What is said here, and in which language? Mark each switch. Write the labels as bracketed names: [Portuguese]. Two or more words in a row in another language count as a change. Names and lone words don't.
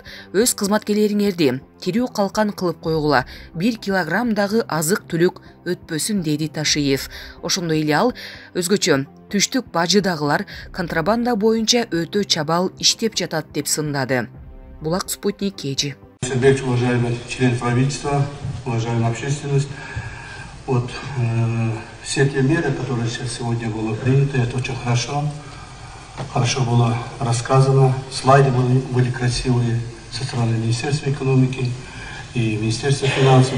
[Kyrgyz] Өз кызматкерлериңерди тирүү калкан кылып койгула. 1 килограммдагы азык түлүк өтпөсүн, деди Ташиев. Ошондой эле ал өзгөчө түштүк бажыдагылар контрабанда боюнча өтө чабал иштеп жатат деп сындады. Булак, Спутник, Кежи. [Russian] Уважаемый член правительства, уважаемая общественность, все те меры, которые сегодня было принято, это очень хорошо. Хорошо было рассказано, слайды были красивые со стороны Министерства экономики и Министерства финансов.